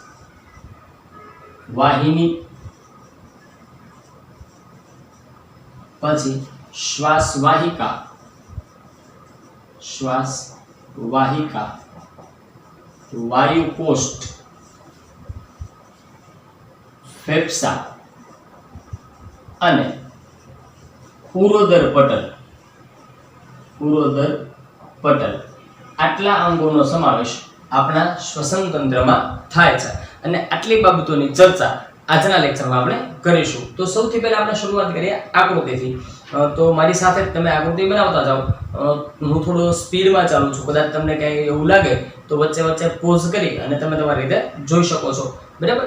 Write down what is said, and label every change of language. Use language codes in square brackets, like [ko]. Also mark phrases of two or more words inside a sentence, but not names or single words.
[gu] વાહિની, પછી શ્વાસ વાહિકા, શ્વાસ વાહિકા, વાયુકોષ્ઠ, ફેફસા અને ઉરોદર પટલ। ઉરોદર પટલ આટલા અંગોનો સમાવેશ આપણા શ્વસન તંત્રમા થાય છે અને આટલી બાબતોની ચર્ચા આજના લેક્ચરમાં આપણે કરીશું। તો સૌથી પહેલા આપણે શરૂઆત કરીએ આકૃતિથી। તો મારી સાથે તમે આકૃતિ બનાવતા જાઓ। હું થોડો સ્પીડમાં ચાલુ છું, કદાચ તમને કંઈ એવું લાગે તો વચ્ચે વચ્ચે પોઝ કરી અને તમે તમારી રીતે જોઈ શકો છો। બરાબર?